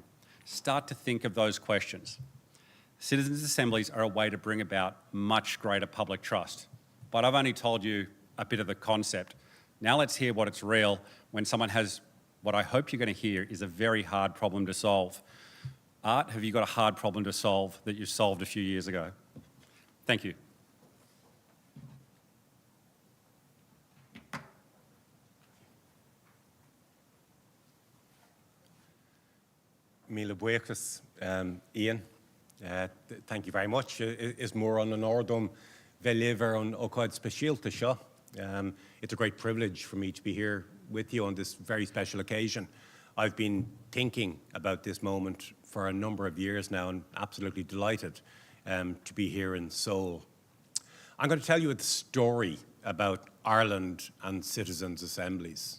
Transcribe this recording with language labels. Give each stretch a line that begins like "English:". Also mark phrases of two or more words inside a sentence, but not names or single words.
English: Start to think of those questions. Citizens' assemblies are a way to bring about much greater public trust. But I've only told you a bit of the concept. Now let's hear what it's real when someone has, what I hope you're going to hear is a very hard problem to solve. Art, have you got a hard problem to solve that you solved a few years ago? Thank you.
Irish: Míle buíochas, Iain.
English: Thank you very much.
Irish: Is mór an ordum bheith an ócáid speisialta seo.
English: It's a great privilege for me to be here with you on this very special occasion. I've been thinking about this moment for a number of years now and absolutely delighted to be here in Seoul. I'm going to tell you a story about Ireland and citizens' assemblies.